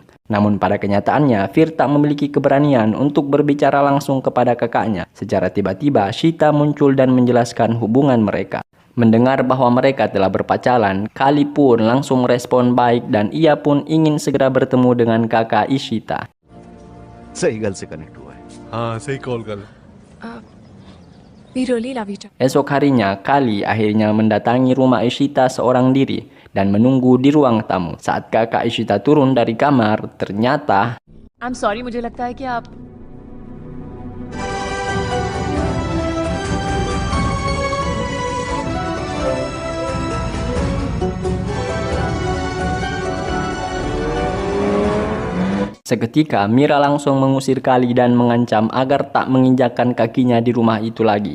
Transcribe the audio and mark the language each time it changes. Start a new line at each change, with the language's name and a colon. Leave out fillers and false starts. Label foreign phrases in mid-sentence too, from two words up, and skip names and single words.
Indonesian: Namun pada kenyataannya, Fir tak memiliki keberanian untuk berbicara langsung kepada kakaknya. Secara tiba-tiba, Shita muncul dan menjelaskan hubungan mereka. Mendengar bahwa mereka telah berpacaran, Kali pun langsung respon baik dan ia pun ingin segera bertemu dengan kakak Ishita.
Hindi: सही गल से कनेक्ट हुआ है. हाँ सही कॉल कर.
English: We really love each other.
Indonesian: Esok harinya, Kali akhirnya mendatangi rumah Ishita seorang diri dan menunggu di ruang tamu. Saat kakak Ishita turun dari kamar, ternyata
English: I'm sorry,
Hindi: मुझे लगता है कि आप
Indonesian: seketika Mira langsung mengusir Kali dan mengancam agar tak menginjakkan kakinya di rumah itu lagi.